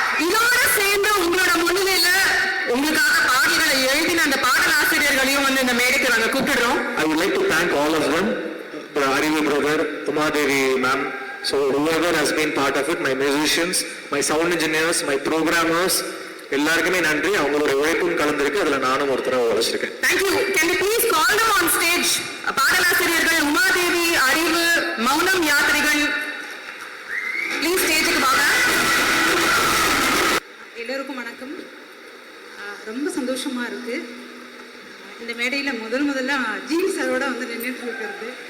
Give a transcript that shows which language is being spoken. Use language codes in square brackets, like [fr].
[ta] இதோட சேர்ந்து உங்களோட முன்னிலையில உங்களுக்காக பாடல்களை எழுதின அந்த பாடலாசிரியர்களையும் வந்து இந்த மேடைக்கு நாங்க கூப்பிடுறோம். [en] I would like to thank all of them, Arivi brother, Umadevi ma'am, so whoever has been part of it, my musicians, my sound engineers, my programmers, [ta] எல்லாருக்குமே நன்றி. அவங்களோட உழைப்பும் கலந்திருக்கு. அதுல நானும் ஒருத்தராக உழைச்சிருக்கேன். Thank you. [en] Can you please call them on stage? [ta] பாடலாசிரியர்கள் Umadevi, அறிவு, மௌனம் யாத்திரிகள் please ஸ்டேஜுக்கு வாங்க. எல்லோருக்கும் வணக்கம். ரொம்ப சந்தோஷமா இருக்கு இந்த மேடையில் முதல்ல ஜீவி சாரோட வந்து நின்றுட்டு இருக்கிறது.